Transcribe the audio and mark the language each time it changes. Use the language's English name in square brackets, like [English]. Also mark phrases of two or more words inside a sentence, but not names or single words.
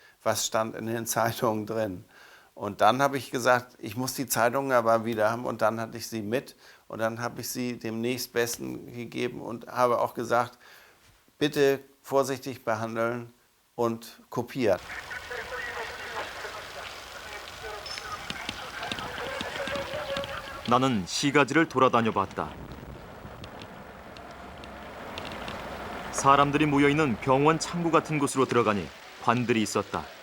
[German] Was stand in den Zeitungen drin? Und dann habe ich gesagt, ich muss die Zeitungen aber wieder haben und dann hatte ich sie mit und dann habe ich sie dem Nächstbesten gegeben und habe auch gesagt, bitte vorsichtig behandeln und kopiert. [Korean] 나는 시가지를 돌아다녀 봤다. 사람들이 모여있는 병원 창구 같은 곳으로 들어가니 관들이 있었다.